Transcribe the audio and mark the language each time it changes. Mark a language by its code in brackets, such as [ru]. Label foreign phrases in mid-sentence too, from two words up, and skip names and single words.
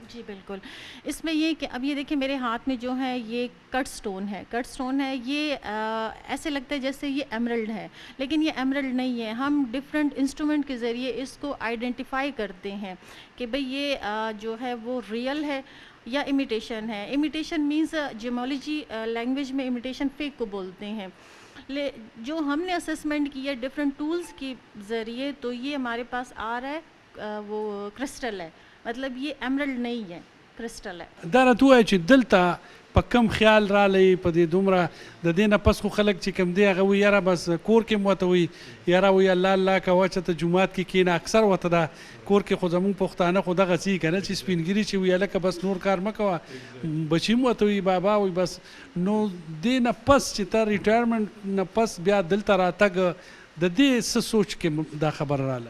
[ur] جی بالکل اسمیں یہ کہ اب یہ دیکھیے میرے ہاتھ میں جو ہے یہ [en] cut stone [ur] ہے یہ ایسے لگتا ہے جیسے یہ ایمرلڈ ہے لیکن یہ ایمرلڈ نہیں ہے ہم [en] different instrument [ur] کے ذریعے اسکو آئیڈینٹیفائی کرتے ہیں کہ بھائی یہ جو ہے وہ ریئل ہے یا امیٹیشن ہے [en] imitation means geology language [ur] میں امیٹیشن فیک کو بولتے ہیں جو ہمنے اسیسمنٹ کی ہے [en] different tools [ur] کے ذریعے تو یہ ہمارے پاس آ رہا ہے وہ کرسٹل ہے مطلب یہ ایمرلڈ نہیں ہے کرسٹل ہے मतलब ये एमरल्ड नहीं है क्रिस्टल है [ps] دا راته وایي چې دلته په کم خیال رالی په دې دومره د دې نه پس خو خلک چې کوم دی هغه وایي یاره بس کور کې مو ورته وایي یاره وایي الله الله کوه چې ته جومات کې کښېنه اکثر ورته دا کور کې خو زمونږ پښتانه خو دغسې یي که نه چې سپینګیري چې وایي هلکه بس نور کار مه کوه بچي هم ورته وایي بابا وایي بس نو دې نه پس چې ته ریټایرمنټ نه پس بیا دلته راتګ د دې څه سوچ کې دا خبره راله